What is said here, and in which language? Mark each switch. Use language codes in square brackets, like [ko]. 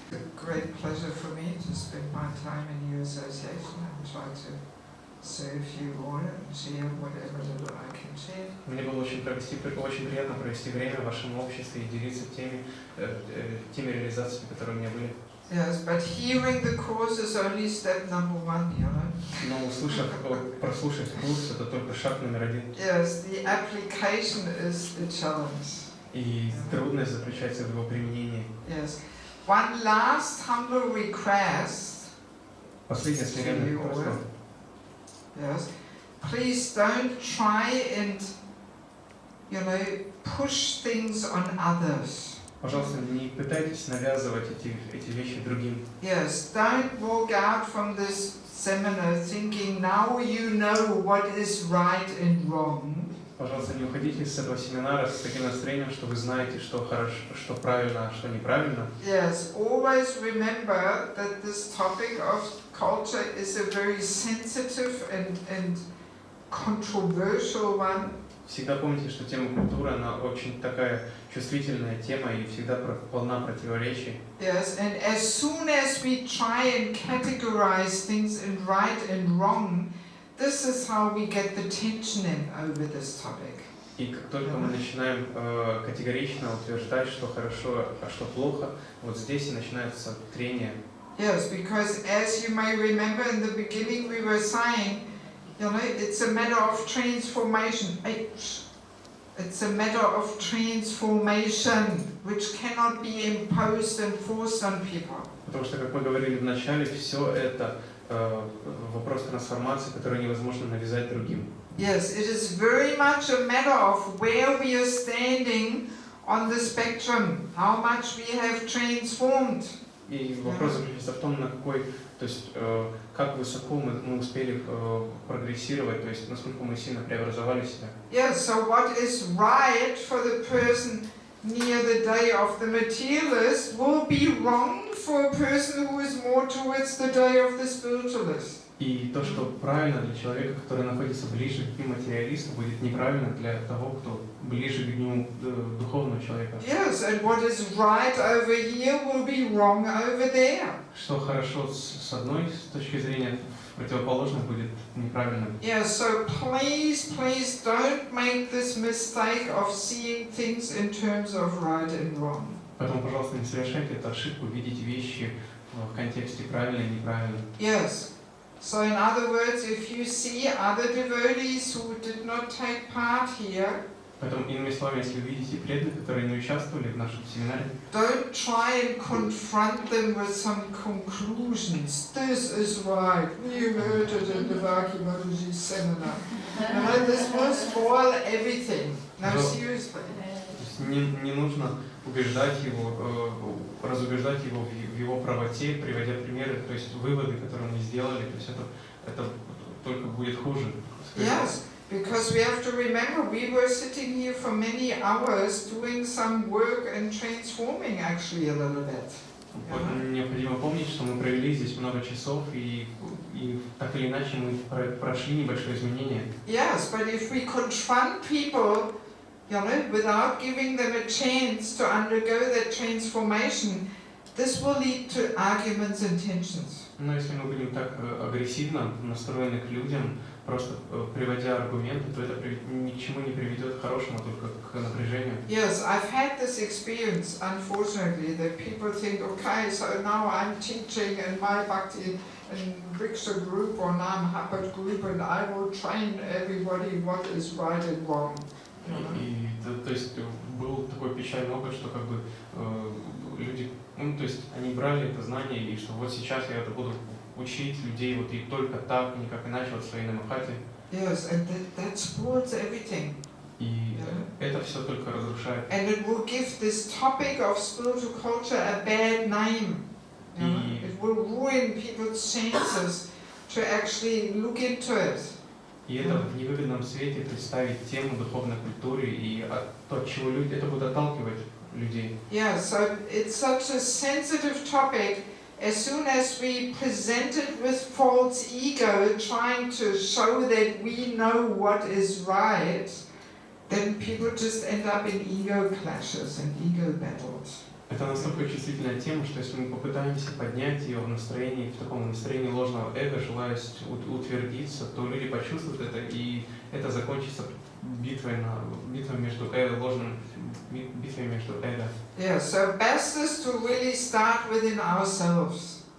[en] A great pleasure for me to spend my time in your association and try to serve you all and share whatever little I can share. [ru] Мне было очень приятно провести время в вашем обществе и делиться теми реализациями, которые у меня были. [en] Yes, but hearing the course is only step number 1, you know. [ru] Но прослушать курс — это только шаг номер 1. [en] Yes, the application is the challenge. [ru] И трудность заключается в его применении. [en] Yes. One last humble request. [ru] Последнее смиренное просьба. [en] Yes. Please don't try and, push things on others. [ru] Пожалуйста, не пытайтесь навязывать эти вещи другим. [en] Yes, don't walk out from this seminar thinking now you know what is right and wrong. [ru] Пожалуйста, не уходите с этого семинара с таким настроением, что вы знаете, что хорошо, что правильно, а что неправильно. [en] Yes, always remember that this topic of culture is a very sensitive and controversial one. [ru] Всегда помните, что тема культуры, она очень такая чувствительная тема и всегда полна противоречий. [en] Yes, and as soon as we try and categorize things in right and wrong, this is how we get the tension in over this topic. [ru] И как только мы начинаем категорично утверждать, что хорошо, а что плохо, вот здесь и начинается трение. [en] Yes, because as you may remember in the beginning we were saying, it's a matter of transformation. It's a matter of transformation, which cannot be imposed and forced on people. [ru] Потому что, как мы говорили в начале, все это вопрос трансформации, который невозможно навязать другим. [en] Yes, it is very much a matter of where we are standing on the spectrum, how much we have transformed. [ru] И вопрос заключается в том, на какой, то есть как высоко мы успели прогрессировать, то есть насколько мы сильно преобразовали себя. [en] Yeah, so what is right for the person near the day of the materialist will be wrong for a person who is more towards the day of the spiritualist. [ru] И то, что правильно для человека, который находится ближе к материалисту, будет неправильно для того, кто ближе к дню духовного человека. [en] Yes, and what is right over here will be wrong over there. [ru] Что хорошо с одной точки зрения, противоположно будет неправильным. [en] Yeah, so please don't make this mistake of seeing things in terms of right and wrong. [ru] Поэтому, пожалуйста, не совершайте эту ошибку, видеть вещи в контексте правильно и неправильно. [en] Yes. So in other words, if you see other devotees who did not take part here, [ru] поэтому, иными словами, если вы видите преданных, которые не участвовали в нашем семинаре, [en] don't try and confront them with some conclusions. This is right. You heard it in Devaki Mataji's seminar. No, this will spoil everything. No, seriously. [ru] Не нужно убеждать его, разубеждать его в его правоте, приводя примеры, то есть выводы, которые мы сделали, то есть это только будет хуже. [en] Yes, because we have to remember we were sitting here for many hours doing some work and transforming actually a little bit. [ru] Необходимо помнить, что мы провели здесь много часов и так или иначе мы прошли небольшое изменение. [en] Yes, but if we confront people, you know, without giving them a chance to undergo that transformation, this will lead to arguments and tensions. [ru] Но если мы будем так агрессивно настроены к людям, просто приводя аргументы, то это ни к чему не приведет хорошему, только к напряжению. [en] Yes, I've had this experience, unfortunately, that people think, okay, so now I'm teaching in my Bhakti and Briksha group or Nam Hapat group, and I will train everybody what is right and wrong. [ru] И то есть был такой печальный опыт, что как бы люди, ну то есть они брали это знание, и что вот сейчас я это буду учить людей вот и только так, никак иначе, вот в своей намахате. [en] Yes, and that spoils everything. [ru] И это все только разрушает. [en] And it will give this topic of spiritual culture a bad name. It will ruin people's chances to actually look into it. [ru] И это в невыгодном свете представить тему духовной культуры и то, от чего люди, это будет отталкивать людей. [en] Yeah, so it's such a sensitive topic. As soon as we present it with false ego, trying to show that we know what is right, then people just end up in ego clashes and ego battles. [ru] Это настолько чувствительная тема, что если мы попытаемся поднять ее в настроении, в таком настроении ложного эго, желая утвердиться, то люди почувствуют это, и это закончится битвой между эго, битвой между эго. [en] Yeah, so best is to really start within ourselves.